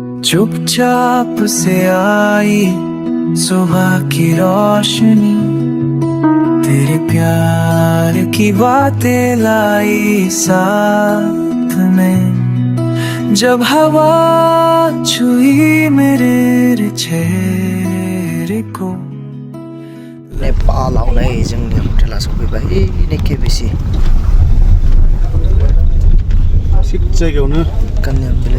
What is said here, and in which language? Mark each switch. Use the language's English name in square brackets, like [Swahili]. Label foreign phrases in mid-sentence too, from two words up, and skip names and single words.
[Hindi] चुपचाप से आई सुबह की रोशनी, तेरे प्यार की बातें लाई साथ में। जब हवा छुई मेरे चेहरे को। [Bodo] नेपालाव नै जोंनि हटेला सफैबाय नै केबिसि थिग जायगायावनो कान्याम भिलेज